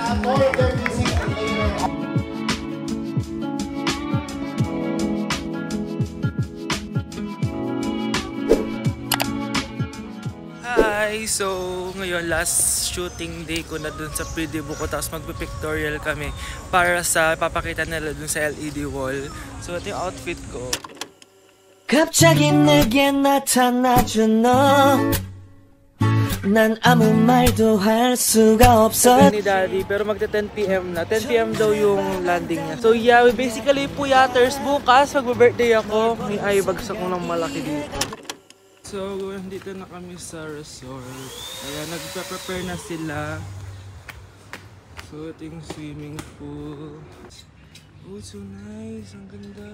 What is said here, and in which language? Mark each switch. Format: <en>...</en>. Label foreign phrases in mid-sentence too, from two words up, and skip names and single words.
<en>Hi!</en> <tl>So, ngayon</tl> <en>last shooting day</en> <tl>ko na dun sa pre-debut ko, tapos magpipictorial kami para sa papakita nila dun sa LED wall. So, ito yung outfit ko.</tl> <ko>갑자기 내게 나타나준 너 난 아무 말도 할 수가 없어</ko> <tl>ni Daddy, pero magta 10 PM na. 10 PM daw yung landing niya.</tl> <en>So yeah, we basically puyaters</en> <tl>bukas. Mag-birthday ako. May bagsak ko ng malaki dito. So, dito na kami sa resort. Ayan, nagpa-prepare na sila. So, ito yung</tl> <en>swimming pool. Oh, so nice.</en> <tl>Ang ganda.</tl>